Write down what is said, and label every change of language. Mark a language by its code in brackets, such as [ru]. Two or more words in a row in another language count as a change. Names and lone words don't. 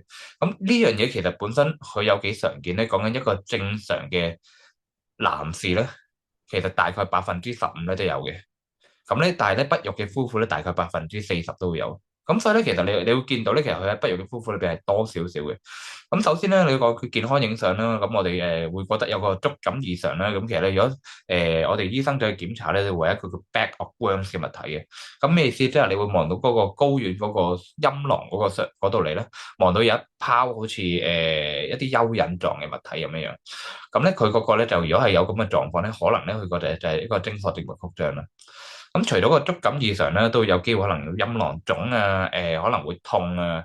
[yue] 咁呢樣嘢其實本身佢有幾常見咧？講緊一個正常嘅男士咧，其實大概15%咧都有嘅。咁咧，但係咧不育嘅夫婦咧，大概40%都會有。咁所以咧，其實你會見到咧，其實佢喺不育嘅夫婦裏邊係多少少嘅。咁首先咧，你講佢健康影相啦，咁我哋會覺得有個觸感異常啦。咁其實咧，如果我哋醫生再去檢查咧，就會有一個叫 [en] bag of worms [yue] 嘅物體嘅。咁咩意思？即係你會望到嗰個睾丸嗰個陰囊嗰度嚟咧，望到有一泡好似一啲蚯蚓狀嘅物體咁樣樣。咁咧佢嗰個咧就如果係有咁嘅狀況咧，可能咧佢個就係一個精索靜脈曲張啦。咁除咗個觸感異常咧，都有機會可能陰囊腫啊，可能會痛啊。